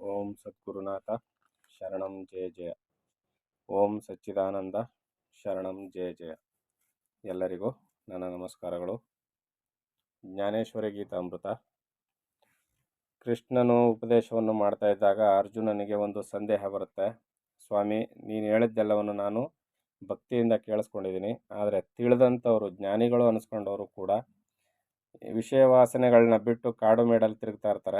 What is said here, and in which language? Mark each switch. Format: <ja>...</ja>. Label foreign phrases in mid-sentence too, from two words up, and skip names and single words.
<sa>ಓಂ ಸದ್ಗುರುನಾಥ ಶರಣಂ ಜಯ ಜಯ. ಓಂ ಸಚ್ಚಿದಾನಂದ ಶರಣಂ ಜಯ ಜಯ.</sa> <kn>ಎಲ್ಲರಿಗೂ ನನ್ನ ನಮಸ್ಕಾರಗಳು. ಜ್ಞಾನೇಶ್ವರಿ ಗೀತಾಮೃತ. ಕೃಷ್ಣನು ಉಪದೇಶವನ್ನು ಮಾಡ್ತಾ ಇದ್ದಾಗ ಅರ್ಜುನನಿಗೆ ಒಂದು ಸಂದೇಹ ಬರುತ್ತೆ. ಸ್ವಾಮಿ, ನೀನು ಹೇಳಿದ್ದೆಲ್ಲವನ್ನು ನಾನು ಭಕ್ತಿಯಿಂದ ಕೇಳಿಸ್ಕೊಂಡಿದ್ದೀನಿ, ಆದರೆ ತಿಳಿದಂಥವ್ರು ಜ್ಞಾನಿಗಳು ಅನಿಸ್ಕೊಂಡವರು ಕೂಡ ವಿಷಯ ವಾಸನೆಗಳನ್ನ ಬಿಟ್ಟು ಕಾಡು ಮೇಡಲ್ಲಿ ತಿರುಗ್ತಾ ಇರ್ತಾರೆ.</kn>